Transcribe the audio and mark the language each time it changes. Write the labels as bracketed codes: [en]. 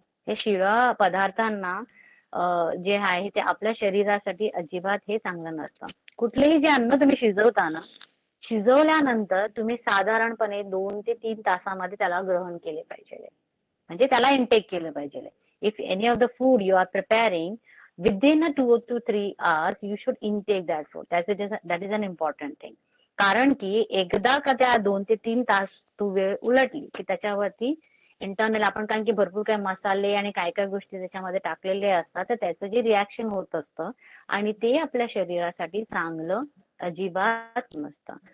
[mr] हे शिळं पदार्थांना जे आहे ते आपल्या शरीरासाठी अजिबात हे चांगलं नसतं. कुठलेही जे अन्न तुम्ही शिजवता ना, शिजवल्यानंतर तुम्ही साधारणपणे 2 ते 3 तासामध्ये त्याला ग्रहण केले पाहिजे, म्हणजे त्याला इनटेक केलं पाहिजे. [en] If any of the food you are preparing within a 2 to 3 hours you should intake that food. That is an important thing. [mr] कारण की एकदा का त्या 2 ते 3 तास तू वेळ उलटली की त्याच्यावरती इंटरनल आपण, कारण की भरपूर काही मसाले आणि काय काय गोष्टी त्याच्यामध्ये टाकलेले असतात, तर त्याचं जे रिॲक्शन होत असतं आणि ते आपल्या शरीरासाठी चांगलं अजिबात नसतं.